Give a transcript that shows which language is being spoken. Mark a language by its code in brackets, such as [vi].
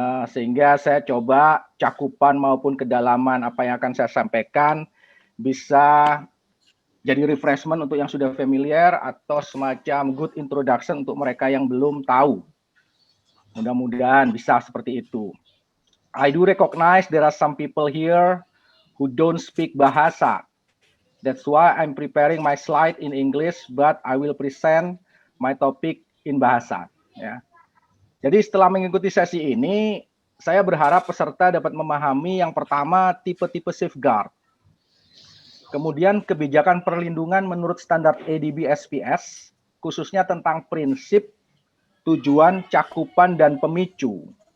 [id] Sehingga saya coba cakupan maupun kedalaman apa yang akan saya sampaikan bisa jadi refreshment untuk yang sudah familiar atau semacam [en] good introduction [id] untuk mereka yang belum tahu. Mudah-mudahan bisa seperti itu. [en] I do recognize there are some people here who don't speak bahasa. That's why I'm preparing my slide in English, but I will present my topic in bahasa. [id] Ya. Jadi setelah mengikuti sesi ini, saya berharap peserta dapat memahami yang pertama tipe-tipe safeguard. Kemudian kebijakan perlindungan menurut standar ADB SPS, khususnya tentang prinsip, tujuan, cakupan, dan pemicu.